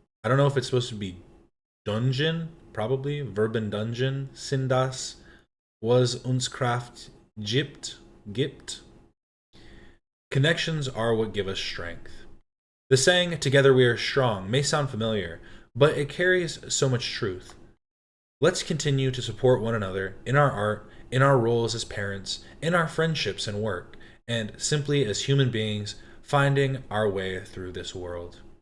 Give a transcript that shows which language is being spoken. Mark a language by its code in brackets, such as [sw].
[en] I don't know if it's supposed to be dungeon, probably. [de] Verbendungen sind das, was uns Kraft gibt. [en] Connections are what give us strength. The saying, together we are strong, may sound familiar, but it carries so much truth. Let's continue to support one another in our art, in our roles as parents, in our friendships and work, and simply as human beings finding our way through this world.